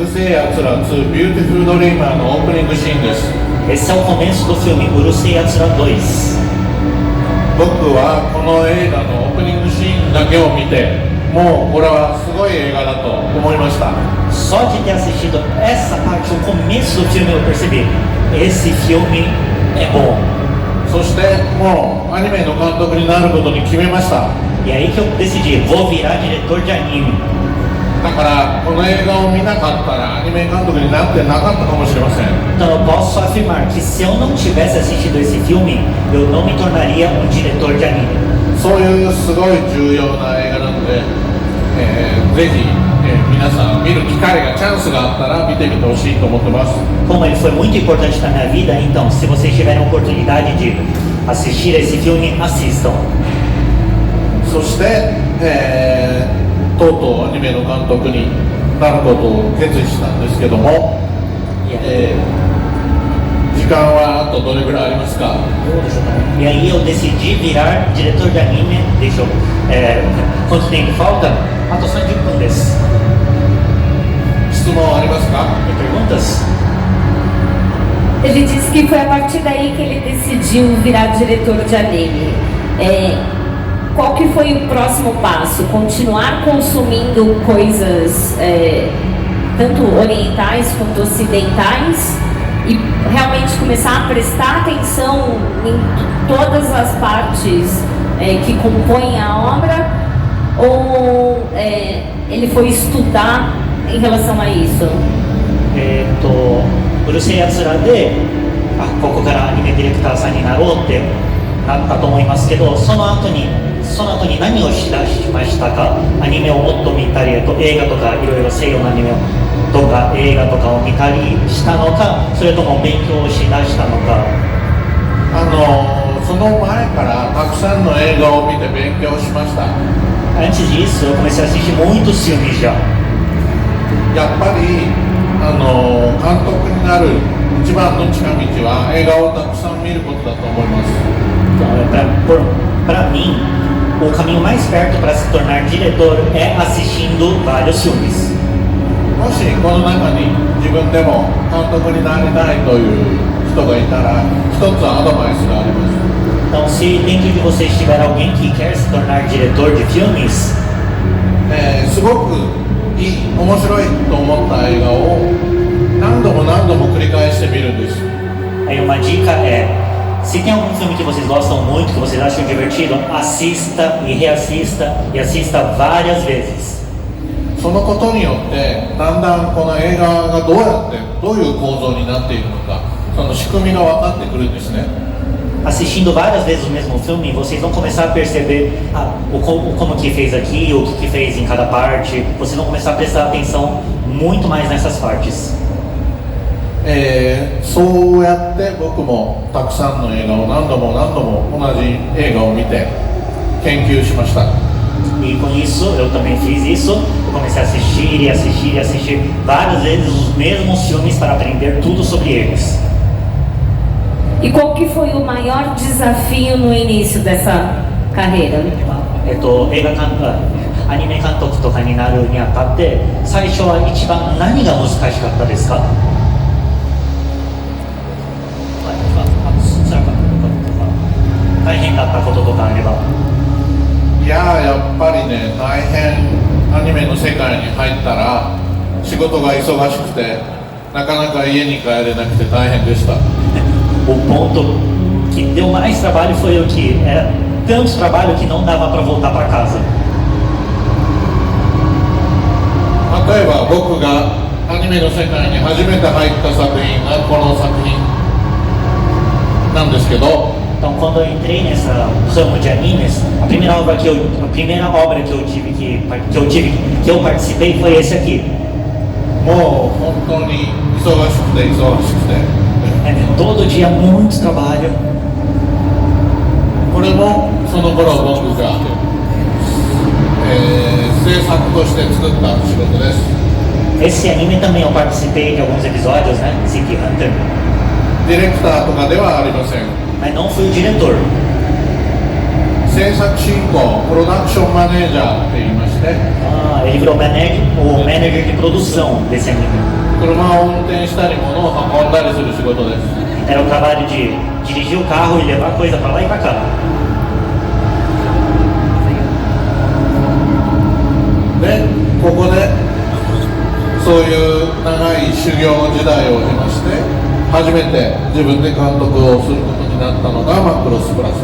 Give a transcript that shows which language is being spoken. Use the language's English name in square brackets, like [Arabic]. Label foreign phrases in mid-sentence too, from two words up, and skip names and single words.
[Japanese] えやつら2ビューティフルドリーマーのオープニングシーンです。 [Portuguese] Esse é o começo do filme Urusei Yatsura 2. [Japanese] 僕はこの映画のオープニングシーンだけを見て、もうこれはすごい映画だと思いました。 [Portuguese] Só de ter assistido essa parte, o começo do filme, eu percebi: esse filme é bom. [Japanese] そしてもうアニメの監督になることに決めました。 [Portuguese] E aí que eu decidi, vou virar diretor de anime. [Japanese] だからこの映画を見なかったらアニメ監督になってなかったかもしれません。 [Portuguese] Então eu posso afirmar que se eu não tivesse assistido esse filme, eu não me tornaria um diretor de anime. [Japanese] そういうすごい重要な映画なので、ぜひ、皆さん見る機会がチャンスがあったら見てみてほしいと思ってます。 [Portuguese] Como ele foi muito importante na minha vida, então se vocês tiverem a oportunidade de assistir esse filme, assistam. [Japanese] そして、とうとうアニメの監督になることを決意したんですけども、時間はあとどれぐらいありますか？ [Portuguese] E aí eu decidi virar diretor de anime. Deixa eu. Quanto tempo falta? Ah, tô só de segundos. [Japanese] 質問ありますか？ [Portuguese] Tem perguntas? Ele disse que foi a partir daí que ele decidiu virar diretor de anime. Qual que foi o próximo passo? Continuar consumindo coisas tanto orientais quanto ocidentais e realmente começar a prestar atenção em todas as partes que compõem a obra? Ou ele foi estudar em relação a isso? [Japanese] うるせえやつらで、ここからアニメディレクターさんになろうってなったと思いますけど、その後に何をしだしましたか？アニメをもっと見たり、映画とかいろいろ西洋のアニメとか映画とかを見たりしたのか、それとも勉強しだしたのか。その前からたくさんの映画を見て勉強しました。 [Portuguese] Antes disso, eu comecei a assistir muitos filmes já. [Japanese] やっぱり監督になる一番の近道は映画をたくさん見ることだと思います。 [Portuguese] Então, para mim, o caminho mais perto para se tornar diretor é assistindo vários filmes. [Japanese] もしこの中に自分でも監督になりたいという人がいたら、一つアドバイスがあります。 [Portuguese] Então, se dentro de vocês tiver alguém que quer se tornar diretor de filmes, [Japanese] すごくいい、面白いと思った映画を何度も何度も繰り返してみるんです。 [Portuguese] aí uma dica é: se tem algum filme que vocês gostam muito, que vocês acham divertido, assista e reassista e assista várias vezes. [Japanese] そのことによってだんだんこの映画がどういう構造になっているのか、その仕組みが分かってくるんですね。 [Portuguese] Assistindo várias vezes o mesmo filme, vocês vão começar a perceber como que fez aqui, o que fez em cada parte. Vocês vão começar a prestar atenção muito mais nessas partes. [Japanese] そうやって僕もたくさんの映画を何度も何度も同じ映画を見て研究しました。 [Portuguese] E com isso, eu também fiz isso. Eu comecei a assistir e assistir e assistir várias vezes os mesmos filmes para aprender tudo sobre eles. E qual que foi o maior desafio no início dessa carreira? [Japanese] アニメ監督とかになるにあたって、最初は一番何が難しかったですか？大変だったこととかあれば。やっぱりね、大変。アニメの世界に入ったら仕事が忙しくてなかなか家に帰れなくて大変でした。 [Portuguese] O ponto que deu mais trabalho foi o que era tanto trabalho que não dava para voltar para casa. [Japanese] 例えば僕がアニメの世界に初めて入った作品がこの作品なんですけど、 [Portuguese] Então, quando eu entrei nessa ramo de animes, a primeira obra que eu participei foi esse aqui. [Japanese] もう本当に忙しくて忙しくて。 [Portuguese] Todo dia muito trabalho. [Japanese] これもその頃僕が、制作として作った仕事です。 [Portuguese] Esse anime também eu participei de alguns episódios, né? City Hunter. [Japanese] ディレクターとかではありません。 [Portuguese] Mas não fui o diretor. [Japanese] 制作進行、プロダクションマネージャーって言いまして、 [Portuguese] Ele virou o manager de produção desse anime. [Japanese] 車を運転したり物を運んだりする仕事です。 [Portuguese] Era o trabalho de dirigir o carro e levar coisa para lá e para cá. [Japanese] でここでそういう長い修行時代を経まして初めて自分で監督をすることになったのがマクロスプラス。